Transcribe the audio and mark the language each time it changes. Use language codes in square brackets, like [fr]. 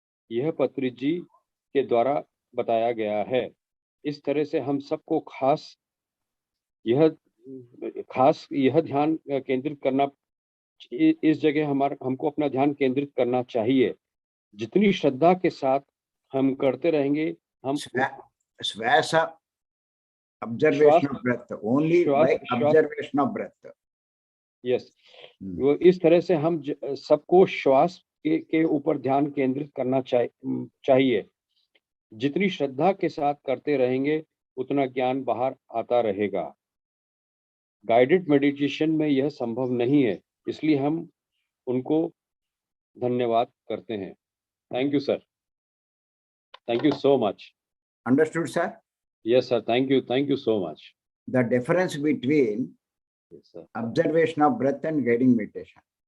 [hi] यह पत्री जी के द्वारा बताया गया है। इस तरह से हम सबको खास यह खास यह ध्यान केंद्रित करना, इस जगह हमको अपना ध्यान केंद्रित करना चाहिए। जितनी श्रद्धा के साथ हम करते रहेंगे, हम [en] Swasa, observation of breath, only by observation of breath. [hi] Yes, वो इस तरह से हम सबको श्वास के ऊपर ध्यान केंद्रित करना चाहिए। जितनी श्रद्धा के साथ करते रहेंगे उतना ज्ञान बाहर आता रहेगा। गाइडेड मेडिटेशन में यह संभव नहीं है, इसलिए हम उनको धन्यवाद करते हैं। [en] Thank you sir, thank you so much. Understood, sir? Yes sir, thank you so much. The difference between Yes sir. observation of breath and guiding meditation.